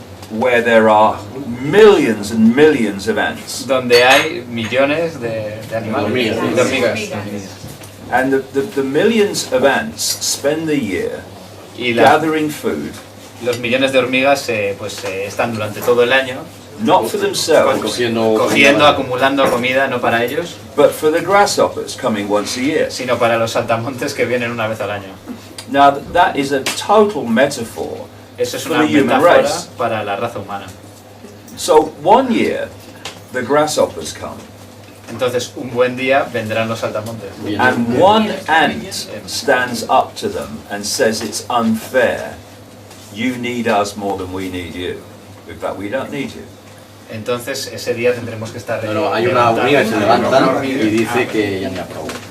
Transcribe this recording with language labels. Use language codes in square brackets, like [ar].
[en] where there are millions and millions of ants, [es] donde hay millones de animales, de hormigas. [en] And the millions of ants spend the year gathering food. [es] Los millones de hormigas están durante todo el año, [en] not for themselves, [es] cogiendo, acumulando comida, no para ellos, [en] but for the grasshoppers coming once a year, [es] sino para los saltamontes que vienen una vez al año. [en] Now that is a total metaphor. [es] Eso es [en] for [es] una [en] the human [es] metáfora [en] race. [es] Para la raza humana. [en] So one year, the grasshoppers come. [es] Entonces un buen día vendrán los saltamontes. [en] And one ant stands up to them and says it's unfair. You need us more than we need you. In fact, we don't need you. [es] Entonces ese día tendremos que estar. Pero hay una hormiga que se levanta y dice que ya ni aprobó.